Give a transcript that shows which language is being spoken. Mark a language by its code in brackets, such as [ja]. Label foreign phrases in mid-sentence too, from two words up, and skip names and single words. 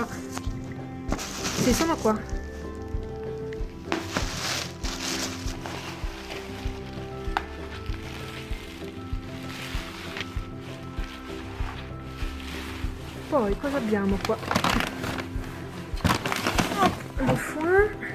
[fr] C'est ça, quoi? [it] Poi cosa abbiamo qua? [fr] Le foin.